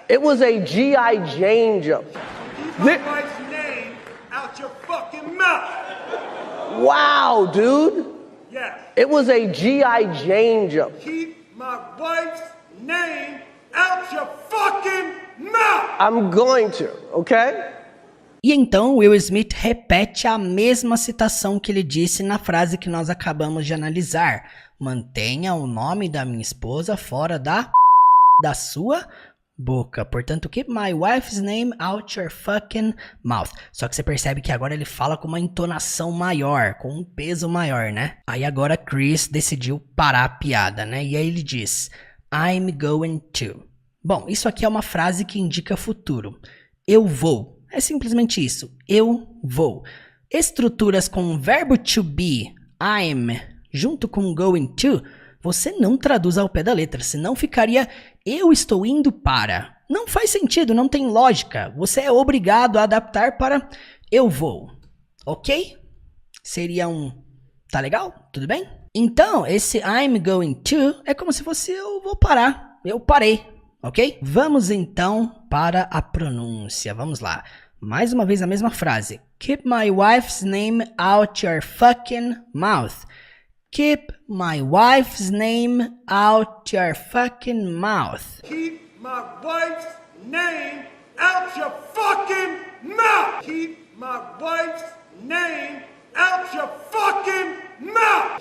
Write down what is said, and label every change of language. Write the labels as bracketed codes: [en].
[en] It was a G.I. Jane joke. Keep my wife's name out your fucking mouth. Wow, dude. Yes. It was a G.I. Jane joke. Keep my wife's name out your fucking mouth. I'm going to, okay? [pt] E então Will Smith repete a mesma citação que ele disse na frase que nós acabamos de analisar. Mantenha o nome da minha esposa fora da sua boca. [en] Portanto, keep my wife's name out your fucking mouth. [pt] Só que você percebe que agora ele fala com uma entonação maior, com um peso maior, né? Aí agora Chris decidiu parar a piada, né? E aí ele diz, [en] I'm going to. [pt] Bom, isso aqui é uma frase que indica futuro. Eu vou. É simplesmente isso. Eu vou. Estruturas com o verbo to be, I'm, junto com going to, você não traduz ao pé da letra, senão ficaria eu estou indo para. Não faz sentido, não tem lógica. Você é obrigado a adaptar para eu vou. Ok? Seria um... Tá legal? Tudo bem? Então, esse [en] I'm going to [pt] é como se fosse eu vou parar. Eu parei. Ok? Vamos então para a pronúncia. Vamos lá. Mais uma vez a mesma frase. [en] Keep my wife's name out your fucking mouth. Keep my wife's name out your fucking mouth. Keep my wife's name out your fucking mouth. Keep my wife's name out your fucking mouth.